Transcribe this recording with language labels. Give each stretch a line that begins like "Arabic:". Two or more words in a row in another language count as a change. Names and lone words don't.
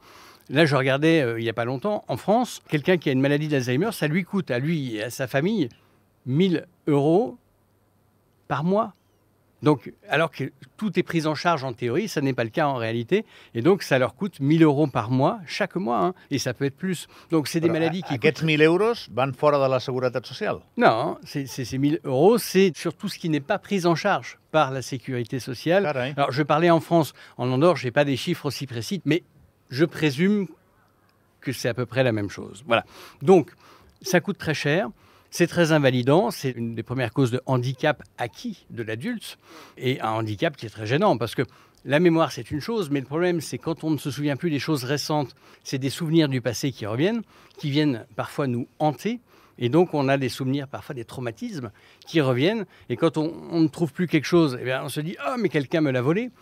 French: Là, je regardais il n'y a pas longtemps, en France, quelqu'un qui a une maladie d'Alzheimer, ça lui coûte à lui et à sa famille 1 000 € par mois. Donc, alors que tout est pris en charge en théorie, ça n'est pas le cas en réalité. Et donc, ça leur coûte 1 000 € par mois, chaque mois. Hein, et ça peut être plus. Donc, c'est des maladies qui...
Catalan: Aquests 1 000 euros van fora de la Seguretat Social?
French: Non, ces 1 000 €, c'est sur tout ce qui n'est pas pris en charge par la sécurité sociale.
Catalan: Carai.
French: Alors, je parlais en France. En Andorre, je n'ai pas des chiffres aussi précis, mais je présume que c'est à peu près la même chose. Voilà. Donc, ça coûte très cher. C'est très invalidant, c'est une des premières causes de handicap acquis de l'adulte, et un handicap qui est très gênant, parce que la mémoire c'est une chose, mais le problème c'est quand on ne se souvient plus des choses récentes, c'est des souvenirs du passé qui reviennent, qui viennent parfois nous hanter, et donc on a des souvenirs, parfois des traumatismes qui reviennent, et quand on ne trouve plus quelque chose, eh bien, on se dit « Ah, mais quelqu'un me l'a volé !»